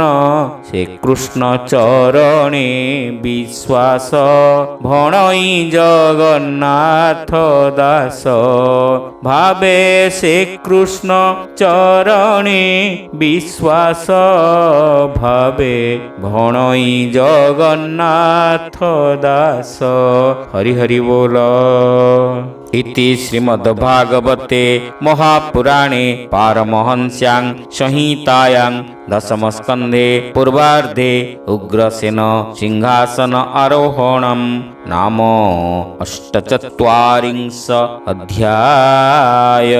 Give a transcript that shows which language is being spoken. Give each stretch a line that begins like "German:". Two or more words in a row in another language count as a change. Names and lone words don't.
Odia: ସେ କୃଷ୍ଣ ଚରଣେ ବିଶ୍ୱାସ ଭଣଇ ଜଗନ୍ନାଥ ଦାସ। ଭାବେ ସେ କୃଷ୍ଣ ଚରଣେ ବିଶ୍ୱାସ ଭାବେ ଭଣଇ ଜଗନ୍ନାଥ ଦାସ। ହରି ହରି ବୋଲ।
Sanskrit: इति श्रीमद्भागवते महापुराणे पारमहंस्यां संहितायां दशमस्कन्धे पूर्वार्धे उग्रसेन सिंहासन आरोहणं नाम 48 अध्याय।